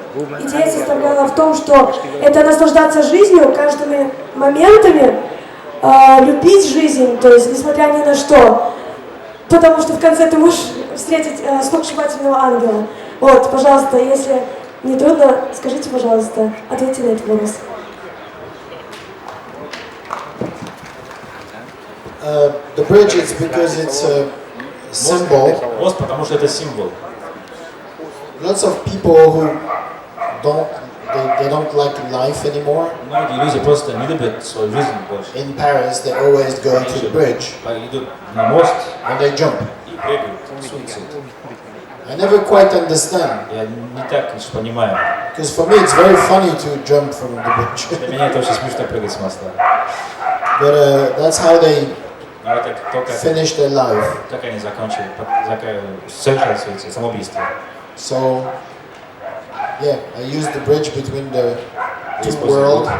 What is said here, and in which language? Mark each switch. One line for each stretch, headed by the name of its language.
Russian: идея составляла в том, что это наслаждаться жизнью, каждыми моментами, любить жизнь, то есть несмотря ни на что, потому что в конце ты можешь встретить сногсшибательного ангела. Вот, пожалуйста, если не трудно, скажите, пожалуйста, ответьте на этот вопрос.
English: The bridge is because it's a symbol.
Russian: Мост, потому что это символ.
English: Lots of people who they don't like life anymore.
Russian: Многие люди просто не любят свою жизнь больше.
English: In Paris, they always go to the bridge.
Russian: Идут на мост
English: and they jump.
Russian: И прыгают. Суицид.
English: I never quite understand.
Russian: Я не так лишь понимаю.
English: Because for me, it's very funny to jump from the bridge.
Russian: Для меня это очень смешно прыгать с моста.
English: But that's how they finish their life.
Russian: Как они закончили, совершают суицид, самоубийство.
English: So, yeah, I use the bridge between the two worlds.